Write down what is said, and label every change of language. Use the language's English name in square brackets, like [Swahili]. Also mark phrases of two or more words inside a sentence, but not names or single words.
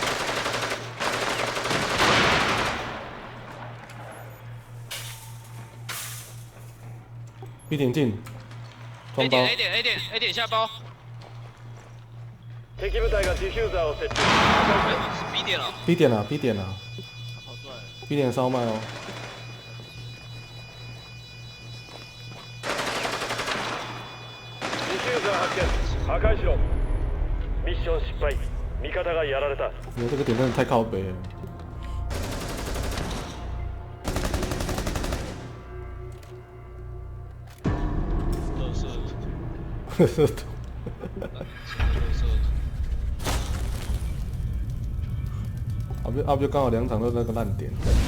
[Chinese] B 点进， A 装包点 A 点下包。 [Japanese] 敵部隊がディフューザーを設置。 [Chinese] B 点了。 B 点啊 B 点啊他跑出来了。，B 点烧麦哦。 [Japanese] ディフューザー発見。破壊しろ。ミッション失敗。味方がやられた。 [Chinese] 你这个点真的太靠北了。垃圾图。啊不就刚好2场都是那个烂点。